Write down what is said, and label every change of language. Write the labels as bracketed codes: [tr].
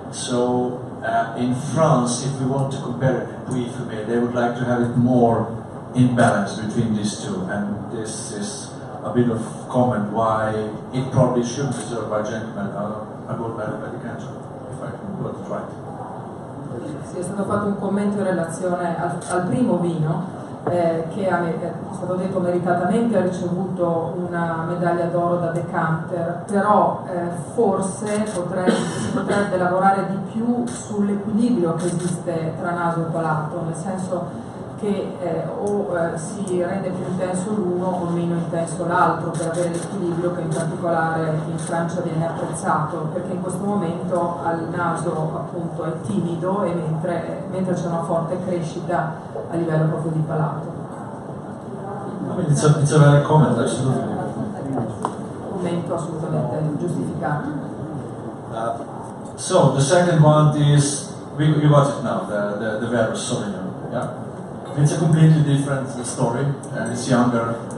[en] So in France, if we want to compare it to Pouilly Fumé, they would like to have it more in balance between these two, and this is a bit of comment why it probably should deserve a gentleman a gold medal by the cancer, if I got it right. [it] Sì, è stato fatto un commento in relazione al primo vino che è stato detto meritatamente ha ricevuto una medaglia d'oro da Decanter, però forse si potrebbe lavorare di più sull'equilibrio che esiste tra naso e palato, nel senso che si rende più intenso l'uno o meno intenso l'altro per avere l'equilibrio che in particolare in Francia viene apprezzato, perché in questo momento al naso appunto è timido e mentre c'è una forte crescita a livello proprio di palato. [en] I mean, it's a valid comment, absolutely. [it] Commento assolutamente giustificato. [en] So the second one is you got it now, the Verus Sauvignon. Yeah, it's a completely different story, and it's younger.